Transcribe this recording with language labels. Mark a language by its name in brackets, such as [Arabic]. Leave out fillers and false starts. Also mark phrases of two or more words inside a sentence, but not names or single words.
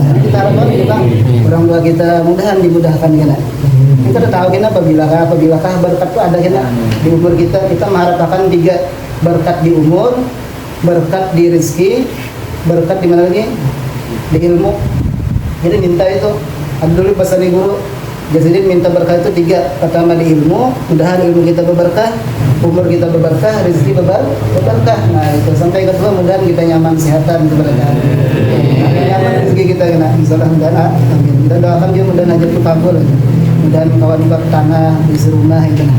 [Indonesian] Kita harapkan juga orang tua kita mudahan dimudahkan kita. Kita tahu kita apabila berkat itu ada kita di umur kita mengharapkan 3 berkat di umur, berkat di rezeki, berkat di mana lagi? Di ilmu. Jadi minta itu. Ada dulu pesan guru. Jadi minta berkah itu 3. Pertama di ilmu, mudahan ilmu kita berberkah, umur kita berberkah, rezeki berberkah. Nah itu sampai kedua mudahan kita nyaman kesehatan keberkahan. Nyaman rezeki kita kena. Insyaallah mudahan. Amin. Kita doakan dia mudahan aja itu kabul. Mudahan kawan bab tanah di serumah itu nah.